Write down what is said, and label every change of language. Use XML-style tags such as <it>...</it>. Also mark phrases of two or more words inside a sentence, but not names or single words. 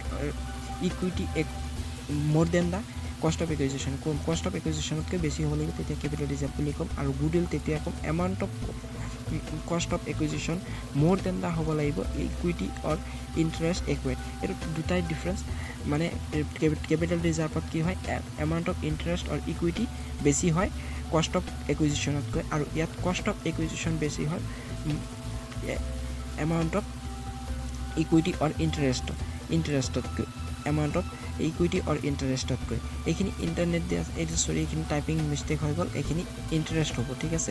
<en>or equity more than the cost of acquisition cost of acquisition</en> <as>কে বেছি হ'বলে তেতিয়া</as> <en>capital reserve</en> <as>বুলি কম আৰু</as> <en>goodwill</en> <as>তেতিয়া কম</as> <en>amount of cost of acquisition more than the</en> <as>হ'ব লাগিব</as> <en>equity or interest acquired</en> <as>এটো দুটাই ডিফারেন্স মানে</as> <en>capital reserveত</en> <as>কি হয়</as> <en>amount of interest or equity</en> <as>বেছি হয়</as> <en>cost of acquisitionতকৈ,</en> <as>আৰু ইয়াত</as> <en>cost of acquisition</en> <as>বেছি হয়</as> <en>amount of equity or interestতকৈ, amount of equity or interestতকৈ।</en> <as>এইখিনি ইণ্টাৰনেট দিয়া এইখিনি</as> <en>typing mistake</en> <as>হৈ গ'ল, এইখিনি ইণ্টাৰেষ্ট হ'ব, ঠিক আছে।</as>